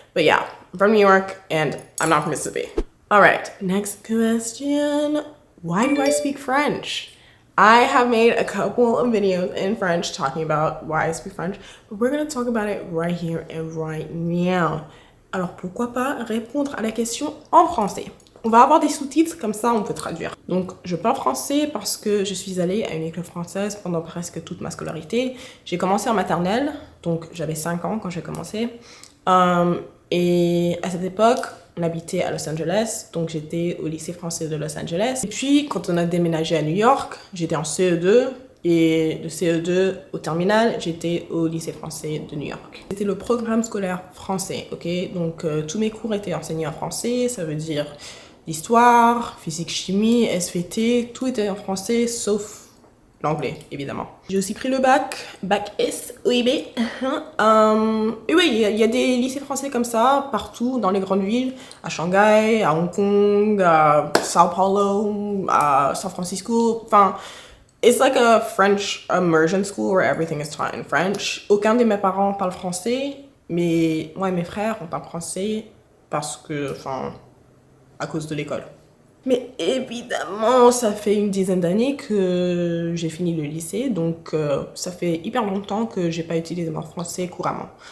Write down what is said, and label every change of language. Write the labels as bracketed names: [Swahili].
[English] But yeah, I'm from New York and I'm not from Mississippi. All right, next question. Why do I speak French? I have made a couple of videos in French talking about why I speak French, but we're gonna talk about it right here and right now. [French] Alors pourquoi pas répondre à la question en français? On va avoir des sous-titres, comme ça on peut traduire. Donc je parle français parce que je suis allée à une école française pendant presque toute ma scolarité. J'ai commencé en maternelle, donc j'avais 5 ans quand j'ai commencé. Et à cette époque, on habitait à Los Angeles, donc j'étais au lycée français de Los Angeles. Et puis quand on a déménagé à New York, j'étais en CE2. Et de CE2 au terminal, j'étais au lycée français de New York. C'était le programme scolaire français, ok? Donc tous mes cours étaient enseignés en français, ça veut dire l'histoire, physique, chimie, SVT, tout était en français sauf l'anglais, évidemment. J'ai aussi pris le bac S, OIB. Et oui, il y a des lycées français comme ça, partout dans les grandes villes, à Shanghai, à Hong Kong, à Sao Paulo, à San Francisco, enfin... [English] It's like a French immersion school where everything is taught in French. [French] Aucun de mes parents parle français, mais moi et mes frères, on parle français parce que, enfin, à cause de l'école. Mais évidemment, ça fait une dizaine d'années que j'ai fini le lycée, donc ça fait hyper longtemps que j'ai pas utilisé mon français couramment.